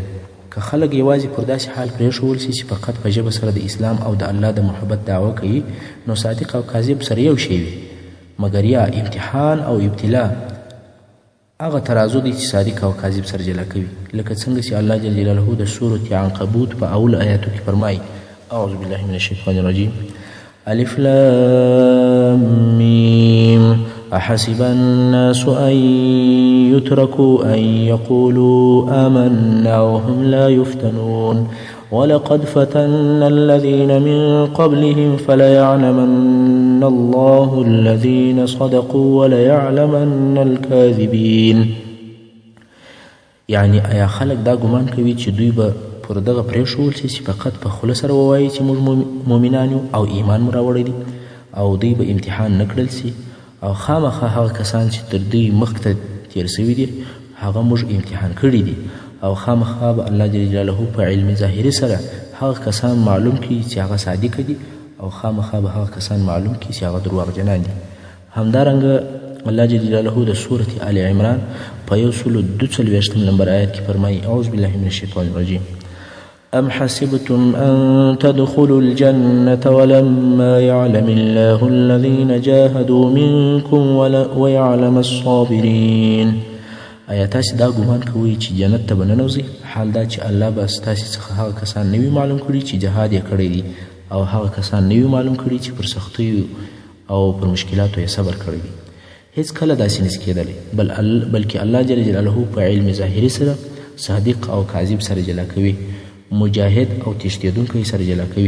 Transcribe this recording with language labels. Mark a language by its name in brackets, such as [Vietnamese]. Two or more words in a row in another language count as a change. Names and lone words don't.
[Pashto] که خلک یوازې پر داسې حال پرېښول سي چې فقط په ژبه سره د اسلام او د الله د محبت دعوه کوي، نو صادق او کاذب سره یو شی وي. مګر یا امتحان او ابتلا هغه ترازو دی چې صادق او کاذب سره جلا کوي، لکه څنګه چې الله جل جلاله د سورة عنکبوت په اول آیاتو کې فرمایي [Arabic] اعوذ بالله من الشیطان الرجیم الف لام میم احسب الناس ان يتركوا ان يقولوا آمنا وهم لا يفتنون ولقد فتنا الذين من قبلهم فليعلمن الله الذين صدقوا وليعلمن الكاذبين. [Pashto] یعنی آیا خلک دا ګمان کوي چې دوی به پر دغه پرېښول سي چې فقط په خوله سره ووایي چې موږ مؤمنان یو او ایمان مو راوړی دی، او دوی به امتحان نه کړل سي او خامخا هغه کسان چې تر دوی مخکې تیر سوي دي هغه موږ امتحان کړي دي، او خامخا به الله [Arabic] جل جلاله [Pashto] په علم ظاهري سره هغه کسان معلوم کړي چې هغه صادق دي او خامخا به هغه کسان معلوم کړي چې هغه دروغجنان دي. همدارنګه الله جل جلاله د سورة آل عمران په 142 نمبر آیت کې فرمایي [Arabic] اعوذ بالله من الشیطان الرجیم ام حسبتم ان تدخلوا الجنة ولما يعلم الله الذين جاهدوا منكم ويعلم الصابرين. [Pashto] آیا تاسې دا ګمان کوئ چې جنت ته به ننوځئ، حال دا چې الله به ستاسې څخه هغه کسان نه وي معلوم کړي چې جهاد یې کړی دي، او هغه کسان نه وي معلوم کړي چې پر سختیو او پر مشکلاتو یې صبر کړی دی. هیڅ کله داسې نشي کېدلی، بلکې الله [Arabic] جل جلاله [Pashto] په علم ظاهري سره صادق او کاذب سره جلا کوي، مجاهد او تښتېدونکی سره جلا کوي.